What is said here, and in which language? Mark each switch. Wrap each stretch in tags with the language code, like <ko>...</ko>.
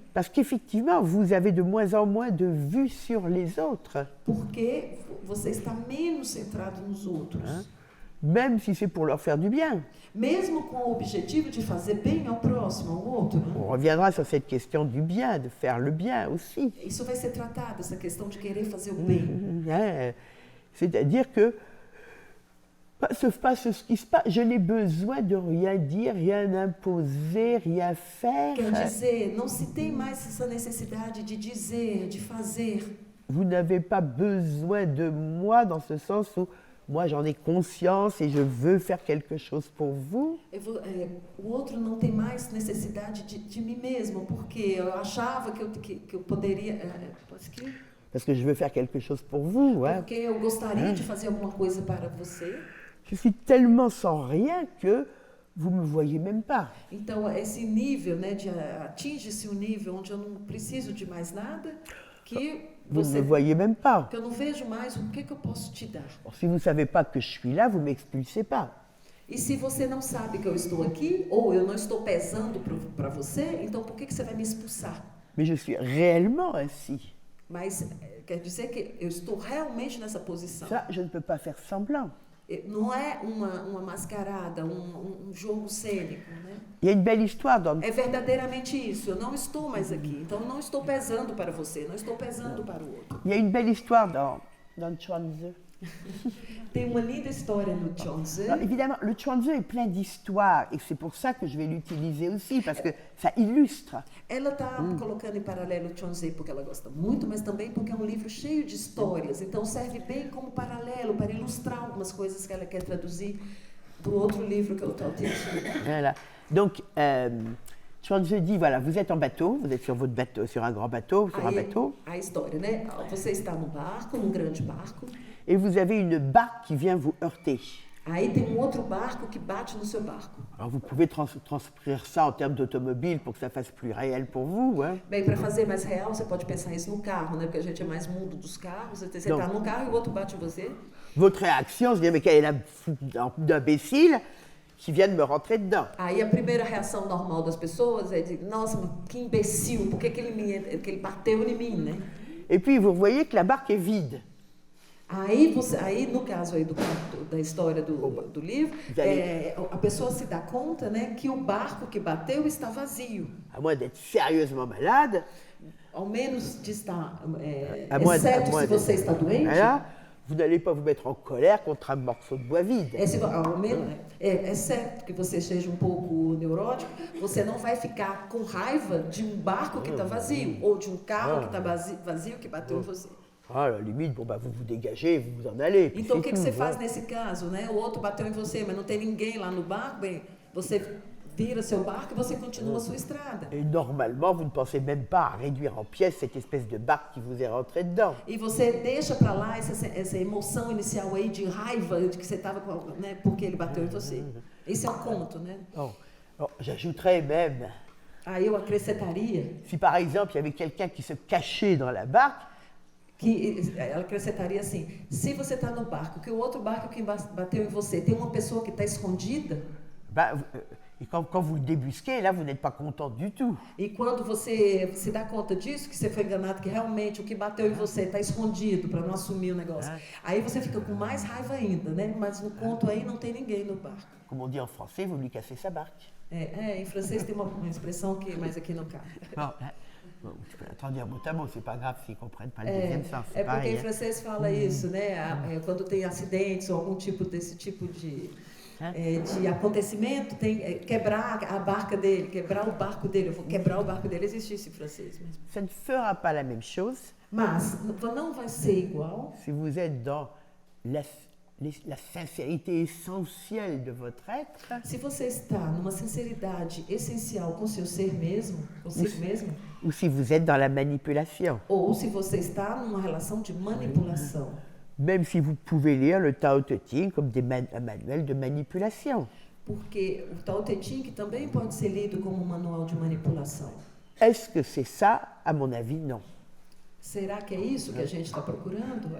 <fr>Parce qu'effectivement, vous avez de moins en moins de vue sur les autres.</fr> <pt>Porque você está menos centrado nos outros.</pt> <fr>Même si c'est pour leur faire du bien.</fr> <pt>Mesmo com o objetivo de fazer bem ao próximo, ao outro.</pt> <fr>On reviendra sur cette question du bien, de faire le bien aussi.</fr> <pt>Isso vai ser tratado, essa questão de querer fazer o bem.</pt> <fr>C'est-à-dire que se passe ce qui se passe, je n'ai besoin de rien dire, rien imposer, rien faire.</fr> <pt>Quer dizer, não se tem mais essa necessidade de dizer, de fazer.</pt> <fr>Vous n'avez pas besoin de moi dans ce sens où moi j'en ai conscience et je veux faire quelque chose pour vous.</fr> <pt>O outro não tem mais necessidade de mim mesmo, porque eu achava que eu poderia...</pt> <fr>Parce que je veux faire quelque chose pour vous.</fr> <pt>Porque eu gostaria de fazer alguma coisa para você.</pt> <fr>Je suis tellement sans rien que vous me voyez même pas.</fr> <pt>Então, esse nível, né, atinge-se um nível onde eu não preciso de mais nada, que</pt> <fr>vous ne me voyez même pas.</fr> <pt>Que eu não vejo mais o que eu posso te dar.</pt> <fr>Si vous ne savez pas que je suis là, vous ne m'expulsez pas.</fr> <pt>E se você não sabe que eu estou aqui, ou eu não estou pesando para você, então por que você vai me expulsar?</pt> <fr>Mais je suis réellement ainsi.</fr> <pt>Mas quer dizer que eu estou realmente nessa posição.</pt> <fr>Ça, je ne peux pas faire semblant.</fr> <pt>Não é uma mascarada, um jogo cênico, né?</pt> <fr>Il y a une belle histoire dans...</fr> <pt>É verdadeiramente isso. Eu não estou mais aqui. Então, eu não estou pesando para você, não estou pesando para o outro.</pt> <fr>Il y a une belle histoire dans Chuang-Tzu.</fr> <pt>Tem uma linda história no Chuang-Tzu.</pt> <fr>Évidemment, le Chuang-Tzu est plein d'histoires et c'est pour ça que je vais l'utiliser aussi, parce que ça illustre.</fr> <pt>Ela está colocando em paralelo o Chuang-Tzu porque ela gosta muito, mas também porque é um livro cheio de histórias. Então, serve bem como paralelo para ilustrar algumas coisas que ela quer traduzir do outro livro que é o Tao Te Ching.</pt> <fr>Voilà. Donc, Chuang-Tzu dit, voilà, vous êtes en bateau, vous êtes sur votre bateau, sur un grand bateau, sur un bateau.</fr> <pt>A história, né? Você está no barco, num grande barco.</pt> <fr>et vous avez une barque qui vient vous heurter.</fr> <pt>Aí tem um outro barco que bate no seu barco.</pt> <fr>Alors vous pouvez transcrire ça en termes d'automobile pour que ça fasse plus réel pour vous. Hein?</fr> <pt>Bem, para fazer mais real, você pode pensar isso no carro, né? Porque a gente é mais mundo dos carros. Você está no carro e o outro bate em você.</pt> <fr>Votre réaction, c'est de dire, mais quelle est la d'imbécile qui vient de me rentrer dedans.</fr> <pt>Aí a primeira reação normal das pessoas é de, nossa, que imbecil, por que ele bateu em mim, né?</pt> <fr>Et puis vous voyez que la barque est vide.</fr> <pt>Aí no caso aí da história do livro, a pessoa se dá conta, né, que o barco que bateu está vazio.</pt> <fr>À moins d'être sérieusement malade.</fr> <pt>Ao menos de estar, exceto se você está doente.</pt> <fr>Voilà, vous n'allez pas vous mettre en colère contre un morceau de bois vide.</fr> <pt>Exceto que você seja um pouco neurótico, você não vai ficar com raiva de um barco que está vazio ou de um carro que está vazio que bateu em você.</pt> <fr>Ah, à la limite, bon, bah, vous vous dégagez, vous vous en allez.</fr> <pt>Então, o que você faz nesse caso, né? O outro bateu em você, mas não tem ninguém lá no barco, bem, você vira seu barco e você continua a sua estrada.</pt> <fr>Et normalement, vous ne pensez même pas à réduire en pièces cette espèce de barque qui vous est rentrée dedans.</fr> <pt>E você deixa para lá essa emoção inicial aí de raiva de que você estava, né? Porque ele bateu em você. Esse é um conto, né?</pt> <fr>Oh, j'ajouterais même.</fr> <pt>Aí eu acrescentaria.</pt> <fr>Si par exemple, il y avait quelqu'un qui se cachait dans la barque.</fr> <pt>Que ela acrescentaria assim, se você está no barco, que o outro barco que bateu em você, tem uma pessoa que está escondida.</pt> <fr>Et quand vous le débusquez, là, vous n'êtes pas content du tout.</fr> <pt>E quando você se dá conta disso, que você foi enganado, que realmente o que bateu em você está escondido para não assumir o negócio. Aí você fica com mais raiva ainda, né? Mas no conto aí não tem ninguém no barco.</pt> <fr>Como on dit en français, vous lui cassez sa barque.</fr> <pt>Em francês tem uma expressão que mais aqui não cabe.</pt> <fr>Bon, tu peux la traduire mot à mot, c'est pas grave s'ils comprennent pas le deuxième sens.</fr> <pt>É porque em francês fala isso, né? Quando tem acidentes ou algum desse tipo de acontecimento, tem quebrar a barca dele, quebrar o barco dele. Eu vou quebrar o barco dele, existe isso em francês mesmo.</pt> <fr>Ça ne fera pas la même chose.</fr> <pt>Mas não vai ser igual.</pt> <fr>Si vous êtes dans la sincérité essentielle de votre être.</fr> <pt>Se você está numa sinceridade essencial com seu ser mesmo, consigo mesmo.</pt> <fr>Ou si vous êtes dans la manipulation.</fr> <pt>Ou se você está numa relação de manipulação.</pt> <fr>Même si vous pouvez lire le Tao Te Ching comme un manuel de manipulation.</fr> <pt>Porque o Tao Te Ching também pode ser lido como um manual de manipulação.</pt> <fr>Est-ce que c'est ça? À mon avis, non.</fr> <pt>Será que é isso que a gente está procurando?</pt>